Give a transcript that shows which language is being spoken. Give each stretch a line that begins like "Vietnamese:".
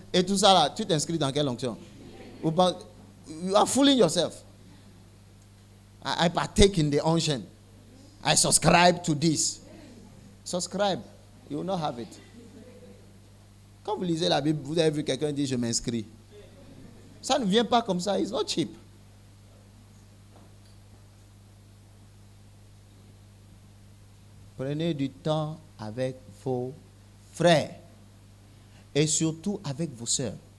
French: Et tout ça là, tu t'inscris dans quelle onction?
English: You are fooling yourself. I partake in the unction. I subscribe to this. Subscribe, you will not have it.
French: Quand vous lisez la Bible, vous avez vu quelqu'un dire je m'inscris. Ça ne vient pas comme ça,
English: it's not cheap.
French: Prenez du temps avec vos frères et surtout avec vos sœurs.